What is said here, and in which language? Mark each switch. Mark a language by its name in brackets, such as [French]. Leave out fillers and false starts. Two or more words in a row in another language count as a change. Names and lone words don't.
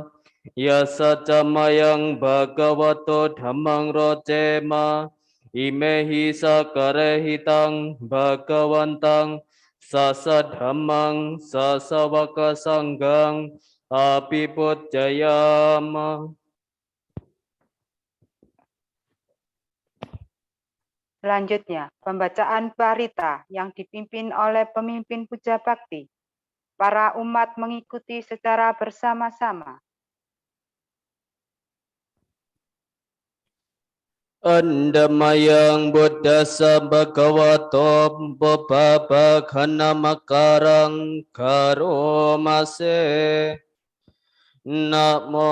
[Pali] Yasaca mayang Bhagavato dhammang rocema. Imehi sakarehitang Bhagawantang Sasa dhammang sasawaka sanggang apipucayama. [Indonesian] Selanjutnya, pembacaan parita yang dipimpin oleh pemimpin puja bakti. Para umat mengikuti secara bersama-sama. [Pali] Andamayang buddhasa bhagavato bababhakhana makarang karomase. Namo